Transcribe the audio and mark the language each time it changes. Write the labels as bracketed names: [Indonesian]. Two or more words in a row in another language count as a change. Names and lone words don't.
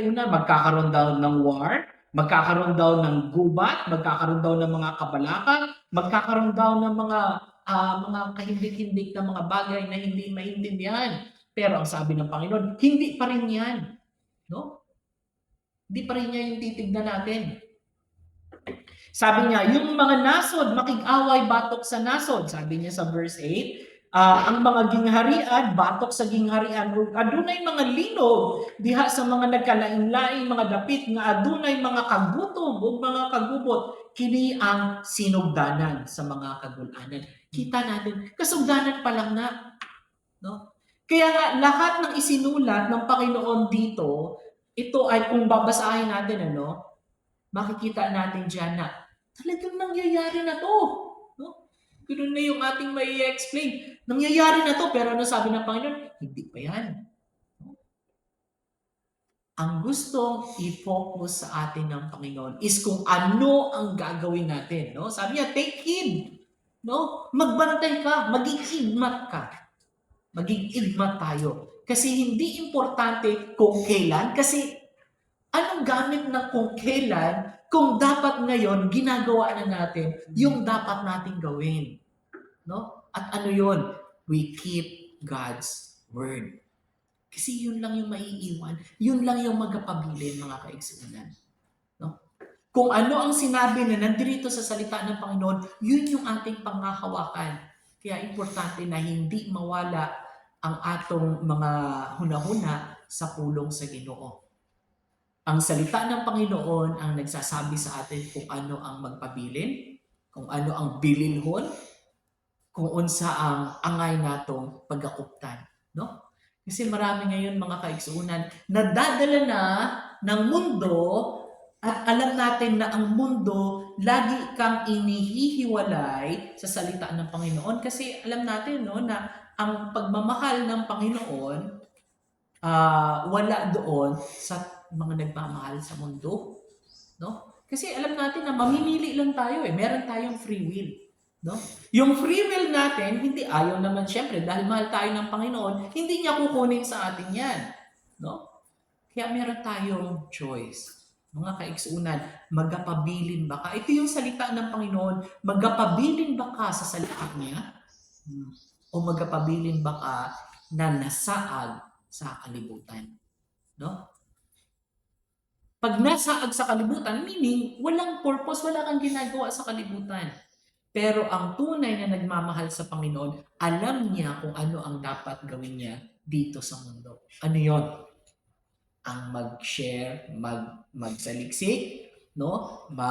[Filipino] Una, magkakaroon daw ng war, magkakaroon daw ng gubat, magkakaroon daw ng mga kabalakang, magkakaroon daw ng mga kahindik-hindik na mga bagay na hindi maintindihan. Pero ang sabi ng Panginoon, hindi pa rin yan. No? Hindi pa rin yan yung titignan natin. Sabi niya, yung mga [Cebuano] nasod, makig-away batok sa nasod. [Filipino] Sabi niya sa verse 8, [Cebuano] ang mga gingharian, batok sa gingharian, adunay mga linog, diha sa mga nagkalain-laing mga dapit, nga adunay mga kagutom o mga kagubot, kini ang sinugdanan sa mga kagulanan. [Filipino] Kita natin, kasugdanan pa lang na. No? Kaya nga, lahat ng isinulat ng Panginoon dito, ito ay kung babasahin natin, makikita natin dyan na talagang nangyayari na to. No? Ganun na yung ating may explain. Nangyayari na to, pero ano sabi ng Panginoon? Hindi pa yan. No? Ang gusto i-focus sa atin ng Panginoon is kung ano ang gagawin natin. No? Sabi niya, [English] take heed. No? [Filipino] Magbantay ka, maging igmat ka. Maging igmat tayo. Kasi hindi importante kung kailan, kasi anong gamit ng kung kailan kung dapat ngayon ginagawa na natin yung dapat nating gawin. No? At ano yun? [English] We keep God's word. [Filipino] Kasi yun lang yung maiiwan. Yun lang yung magpapabilin, mga kaigsunan. No? Kung ano ang sinabi na nandito sa salita ng Panginoon, yun yung ating panghahawakan. Kaya importante na hindi mawala [Cebuano] ang atong mga hunahuna sa pulong sa Ginoo. [Filipino] Ang salita ng Panginoon ang nagsasabi sa atin kung ano ang magpabilin, kung ano ang bilinhon, [Cebuano] kung unsa ang angay natong pagakuptan. [Filipino] No? Kasi marami ngayon mga kaigsuunan, nadadala na ng mundo at alam natin na ang mundo lagi kang inihihiwalay sa salita ng Panginoon kasi alam natin na ang pagmamahal ng Panginoon wala doon sa mga nagmamahal sa mundo, no? Kasi alam natin na mamimili lang tayo meron tayong free will, no? Yung free will natin, hindi ayaw naman syempre dahil mahal tayo ng Panginoon, hindi niya kukunin sa atin 'yan, no? Kaya meron tayong choice. Mga kaigsuunan, [Cebuano] magapabilin ba ka? [Filipino] Ito yung salita ng Panginoon, [Cebuano] magapabilin ba ka [Filipino] sa salita niya? [Cebuano] O magapabilin ba ka na nasaag sa kalibutan? [Filipino] No? Pag [Cebuano] nasaag sa kalibutan, [Filipino] meaning walang purpose, wala kang ginagawa sa kalibutan. Pero ang tunay na nagmamahal sa Panginoon, alam niya kung ano ang dapat gawin niya dito sa mundo. Ano yon? Ang mag-share, magsaliksik, no?